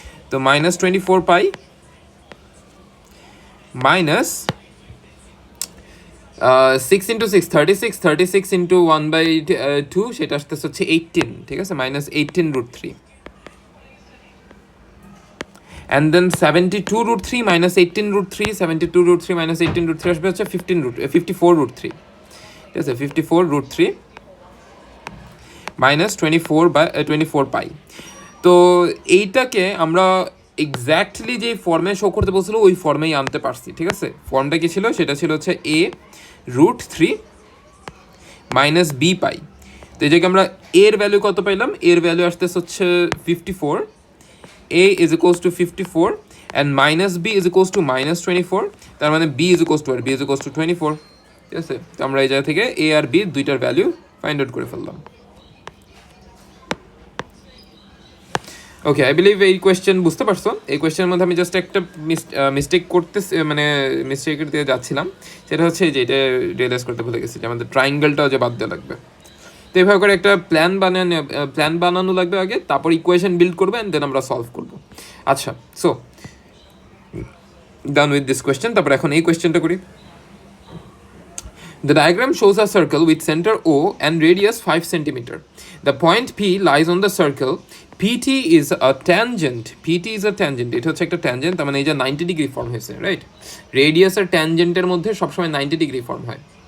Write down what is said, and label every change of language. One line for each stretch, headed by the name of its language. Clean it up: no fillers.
Bangla: তো মাইনাস 24 পাই minus 6 into 6 36 into 1/2, সেটা আসতেছে হচ্ছে 18, ঠিক আছে, minus 18√3,
English: and then 72√3 minus 18√3,
Bangla: 72√3 minus 18√3 আসবে হচ্ছে 54√3, ঠিক আছে, 54√3 মাইনাস 24 পাই। তো এইটাকে আমরা এক্স্যাক্টলি যে ফর্মে শো করতে বলছিল ওই ফর্মেই আনতে পারছি, ঠিক আছে। ফর্মটা কি ছিল, সেটা ছিল হচ্ছে a√3 মাইনাস বি পাই। তো এই জায়গায় আমরা এর ভ্যালু কত পাইলাম, এর ভ্যালু আসতেছে হচ্ছে 54,
English: a is equals to 54 and minus b is equals to minus 24,
Bangla: তার মানে b is equals to আর b is equals to 24, ঠিক আছে। তো আমরা এই জায়গা থেকে a আর b দুইটার ভ্যালু ফাইন্ড আউট করে ফেললাম। ওকে, আই বিলিভ এই কোয়েশ্চেন বুঝতে পারছো। এই কোয়েশ্চেনের মধ্যে আমি জাস্ট একটা মিস্টেক করতেছি, মানে মিস্টেকের দিয়ে যাচ্ছিলাম, সেটা হচ্ছে যে এটা রিয়েলাইজ করতে ভুলে গেছি যে আমাদের ট্রায়াঙ্গেলটাও যে বাদ দেওয়া লাগবে। তো এভাবে করে একটা প্ল্যান বানানো লাগবে আগে, তারপর ইকুয়েশন বিল্ড করবে অ্যান্ড দেন আমরা সলভ করবো।
English: আচ্ছা, so done with this question.
Bangla: তারপর এখন এই কোয়েশ্চেনটা করি।
English: The diagram shows a circle with center O and radius 5 cm. The point P lies on the circle. PT is a tangent.
Bangla: এটা হচ্ছে একটা ট্যানজেন্ট, তার মানে এই যে 90 ডিগ্রি ফর্ম হয়েছে, রাইট। রেডিয়াস আর ট্যানজেন্টের মধ্যে সবসময় 90 ডিগ্রি ফর্ম হয়।